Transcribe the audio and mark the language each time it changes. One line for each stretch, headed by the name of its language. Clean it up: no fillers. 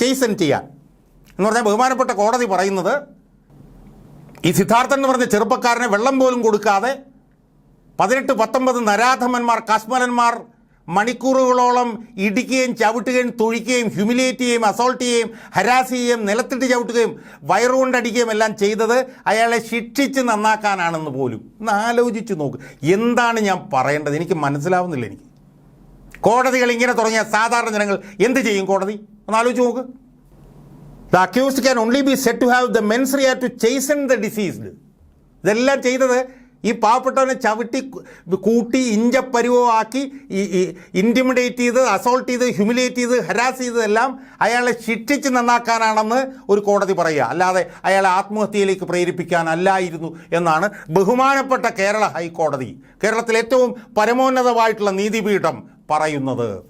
Malayalam: ചെയ്സൻ ചെയ്യാൻ എന്ന് പറഞ്ഞാൽ ബഹുമാനപ്പെട്ട കോടതി പറയുന്നത്, ഈ സിദ്ധാർത്ഥൻ എന്ന് പറഞ്ഞ ചെറുപ്പക്കാരനെ വെള്ളം പോലും കൊടുക്കാതെ 18-19 നരാധമന്മാർ, കശ്മലന്മാർ മണിക്കൂറുകളോളം ഇടിക്കുകയും ചവിട്ടുകയും തൊഴിക്കുകയും ഹ്യൂമിലിയേറ്റ് ചെയ്യുകയും അസോൾട്ട് ചെയ്യുകയും ഹരാസ് ചെയ്യുകയും നിലത്തിട്ട് ചവിട്ടുകയും വയറുകൊണ്ടടിക്കുകയും എല്ലാം ചെയ്തത് അയാളെ ശിക്ഷിച്ച് നന്നാക്കാനാണെന്ന് പോലും ഒന്ന് ആലോചിച്ച് നോക്ക്. എന്താണ് ഞാൻ പറയേണ്ടത്? എനിക്ക് മനസ്സിലാവുന്നില്ല. എനിക്ക് കോടതികൾ ഇങ്ങനെ തുടങ്ങിയ സാധാരണ ജനങ്ങൾ എന്ത് ചെയ്യും? കോടതി ഒന്ന് ആലോചിച്ച് നോക്ക്.
English: The accused can only be said to have the mens rea to chasten the deceased.
Malayalam: ഇതെല്ലാം ചെയ്തത് ഈ പാവപ്പെട്ടവനെ ചവിട്ടി കൂട്ടി ഇഞ്ചപ്പരുവമാക്കി ഇൻറ്റിമിഡേറ്റ് ചെയ്ത് അസോൾട്ട് ചെയ്ത് ഹ്യൂമിലിയേറ്റ് ചെയ്ത് ഹരാസ് ചെയ്തതെല്ലാം അയാളെ ശിക്ഷിച്ച് നന്നാക്കാനാണെന്ന് ഒരു കോടതി പറയുക, അല്ലാതെ അയാളെ ആത്മഹത്യയിലേക്ക് പ്രേരിപ്പിക്കാനല്ലായിരുന്നു എന്നാണ് ബഹുമാനപ്പെട്ട കേരള ഹൈക്കോടതി, കേരളത്തിൽ ഏറ്റവും പരമോന്നതമായിട്ടുള്ള നീതിപീഠം പറയുന്നത്.